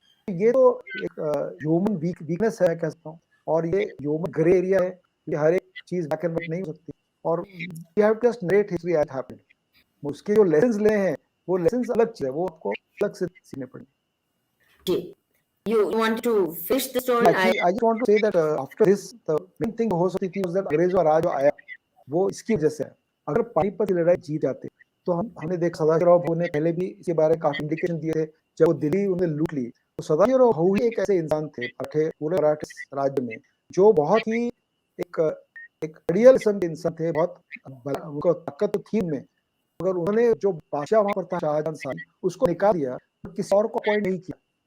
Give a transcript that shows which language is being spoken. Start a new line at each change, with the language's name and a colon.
Hindi: ये तो एक ह्यूमन वीकनेस है कह सकता हूँ, और ये ह्यूमन ग्रे एरिया है, ये हर एक चीज ब्लैक एंड व्हाइट नहीं हो सकती, और
English: You have to just narrate history as happened.
Hindi: उसके जो लेसन्स ले हैं वो लेसन्स अलग चीज है, वो आपको अलग से सीखने पड़ेंगे।
English: You want to finish the story? I just want to say that after this the main thing
Hindi: हो सकती थी
English: was that
Hindi: अंग्रेजों राज आया वो इसकी वजह से है। अगर पानीपत की लड़ाई जीत जाते तो हमने देखा सदाशिवराव भोसले ने पहले भी इसके बारे में काफी इंडिकेशन दिए थे, जब वो दिल्ली उन्हें लूट ली तो सदाशिवराव भोसले एक ऐसे इंसान थे पूरे मराठा राज्य में जो बहुत ही एक रियल किस्म के इंसान थे, बहुत उनको ताकत तो थी उनमें, मगर उन्होंने जो बादशाह वहां पर था शाहजहां शाह उसको निकाल दिया, किसी और को अपॉइंट नहीं किया।